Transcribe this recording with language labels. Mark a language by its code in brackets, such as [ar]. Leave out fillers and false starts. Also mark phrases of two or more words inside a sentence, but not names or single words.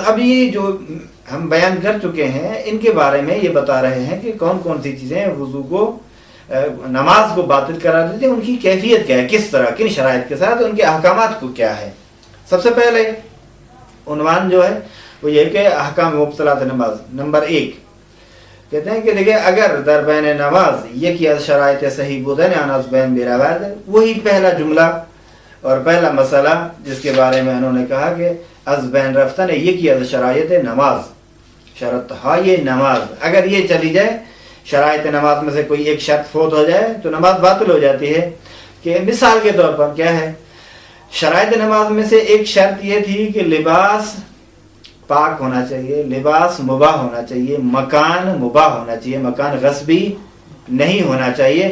[ur] اب یہ جو ہم بیان کر چکے ہیں ان کے بارے میں یہ بتا رہے ہیں کہ کون کون سی چیزیں وضو کو نماز کو باطل قرار دیتے ہیں، ان کی کیفیت کیا ہے، کس طرح کن شرائط کے ساتھ، ان کے احکامات کو کیا ہے. سب سے پہلے عنوان جو ہے وہ یہ کہ احکام مبطلات نماز. نمبر 1 کہتے ہیں کہ دیکھیں [fa] اگر در بین نماز یکی از شرائط صحیح بودن آن از بین بیرود، [ur] وہی پہلا جملہ اور پہلا مسئلہ جس کے بارے میں انہوں نے کہا کہ [fa] از بین رفتن یکی از شرائط نماز، [ur] شرط یہ نماز اگر یہ چلی جائے، شرائط نماز میں سے کوئی ایک شرط فوت ہو جائے تو نماز باطل ہو جاتی ہے. کہ مثال کے طور پر کیا ہے، شرائط نماز میں سے ایک شرط یہ تھی کہ لباس پاک ہونا چاہیے، لباس مباح ہونا چاہیے، مکان مباح ہونا چاہیے، مکان غصبی نہیں ہونا چاہیے.